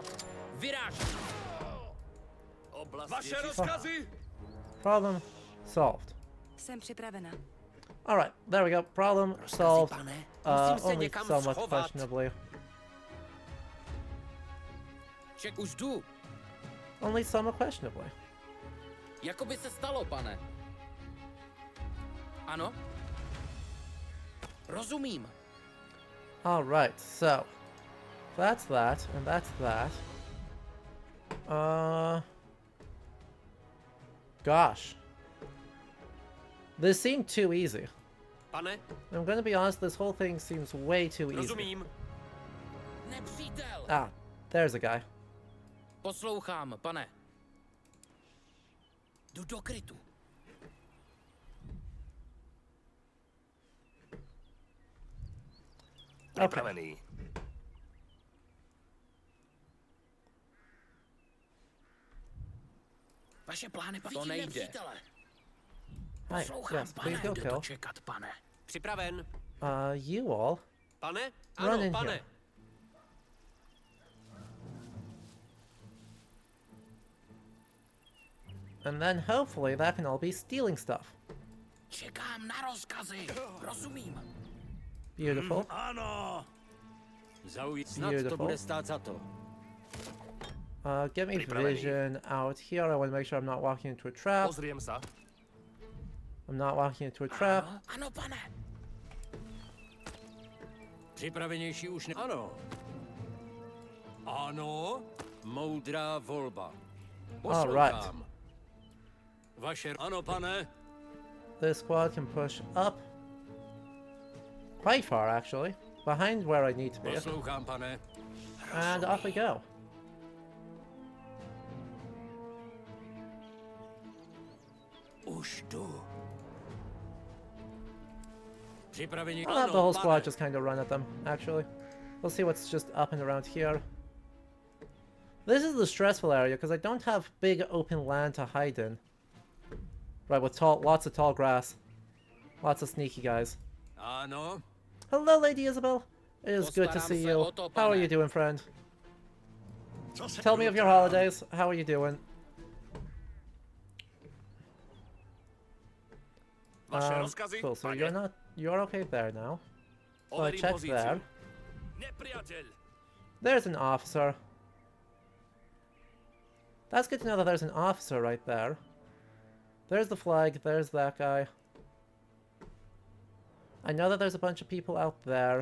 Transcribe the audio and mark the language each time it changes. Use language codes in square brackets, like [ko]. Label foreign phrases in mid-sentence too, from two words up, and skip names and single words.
[cs] Vyrážím. Oblast Vaše je rozkazy? [en] Problem solved. [cs] Jsem připravena. [en] Alright, there we go. Problem solved. [cs] pane. Musím se [en] Only [cs] někam [en] somewhat [cs] schovat. [en] questionably. [cs] Ček, už jdu. [en] Only somewhat questionably. [cs] Jako by se stalo, pane. Ano? Rozumím. [en] Alright, so that's that, and that's that. Gosh. This seemed too easy. [cs] Pane, [en] I'm gonna be honest, this whole thing seems way too easy. [cs] rozumím. Nepřítel. [en] Ah, there's a guy. [cs] Poslouchám, pane. Jdu do krytu. [en] Okay. [cs] Připravený. Vaše plány, to nejde. [en] Hi, yes, please go kill. [cs] Čekat, pane. Připraven. [en] You all. [cs] Pane? [en] Run [cs] Ano, [en] in [cs] pane. [en] here. And then hopefully that can all be stealing stuff. [cs] Čekám na rozkazy. Rozumím. [en] Beautiful. [cs] Ano! Snad to bude stát za to. [en] Get me [cs] Připravený. [en] vision out here. I want to make sure I'm not walking into a trap. [sk] Pozriem sa. [en] I'm not walking into a trap. [cs] Ano, pane. Připravenější už ne... Ano. Ano. Moudrá volba. [en] All right. [cs] Vaše... Ano, pane. [en] This squad can push up. Quite far, actually. Behind where I need to be. [cs] Poslouchám, pane. [en] And off we go. [cs] Už tu. Připravení... [en] I'll have the whole squad just kind of run at them, actually. We'll see what's just up and around here. This is the stressful area, because I don't have big open land to hide in. Right, with lots of tall grass. Lots of sneaky guys. [cs] Ano. [en] Hello, Lady Isabel. It is good to [cs] Postaram [en] see [cs] se [en] you. [cs] o to, [en] How are [cs] pane. [en] you doing, friend? [cs] Co se [en] Tell me of your holidays. How are you doing? [cs] Vaše rozkazy, [en] Cool, so [cs] pane. [en] you're okay there now. So I [sk] Overím [en] checked [sk] pozíciu. [en] there. [sk] Nepriateľ. [en] There's an officer. That's good to know that there's an officer right there. There's the flag, there's that guy. I know that there's a bunch of people out there.